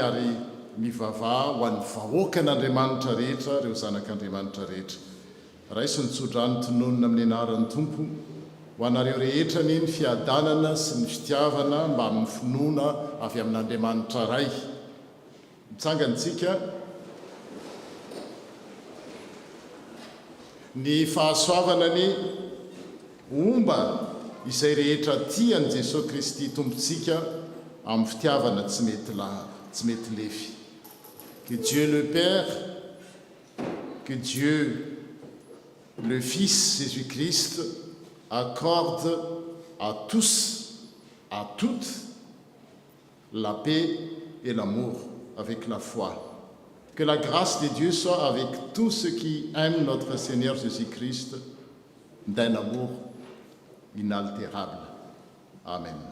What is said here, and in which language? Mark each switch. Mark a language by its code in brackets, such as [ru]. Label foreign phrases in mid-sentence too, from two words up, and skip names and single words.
[mg] ary mivavaha ho an'ny vahoakan'Andriamanitra rehetra ireo zanak'Andriamanitra rehetra raisy ny tsodrany tononona amin'ny anaran'ny tompo ho anareo rehetra ny fiadanana sy ny fitiavana mba amin'ny finoana avy amin'Andriamanitra ray mitsangantsika ny fahasoavana ny omba izay rehetra tiany Jesosy Kristy tompontsika amin'ny fitiavana tsy mety lefy. [fr] Que Dieu le Père, que Dieu le Fils Jésus-Christ accorde à tous, à toutes, la paix et l'amour avec la foi. Que la grâce de Dieu soit avec tous ceux qui aiment notre Seigneur Jésus-Christ d'un amour inaltérable. Amen.